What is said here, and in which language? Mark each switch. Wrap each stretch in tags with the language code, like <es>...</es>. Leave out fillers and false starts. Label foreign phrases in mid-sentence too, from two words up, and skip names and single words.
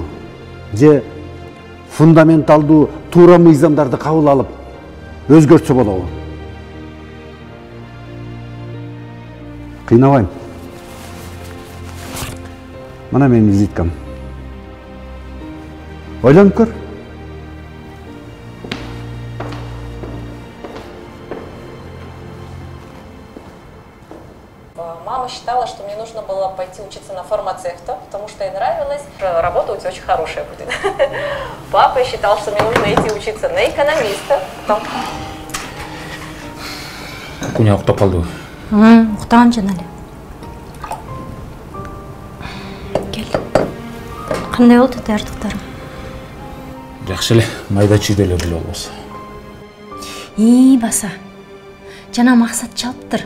<ky>Же фундаменталдуу туура мыйзамдарды кабыл алып өзгөртсө болобу? Кыйнабайм. Мына менин визиткам. Ойлонуп көр.</ky> <ru>Мама считала, что мне нужно было пойти учиться на фармацевта, потому что ей нравилось. Работа у тебя очень хорошая будет. Папа считал, что мне нужно идти учиться на экономиста.</ru> <ky>Куня уктап калдыбы? Уктаган жана эле. Кел. Кандай болду даярдыктарың? Жакшы эле, майда чүйдө эле биле болбосо. Баса. Жана максат чалыптыр.</ky>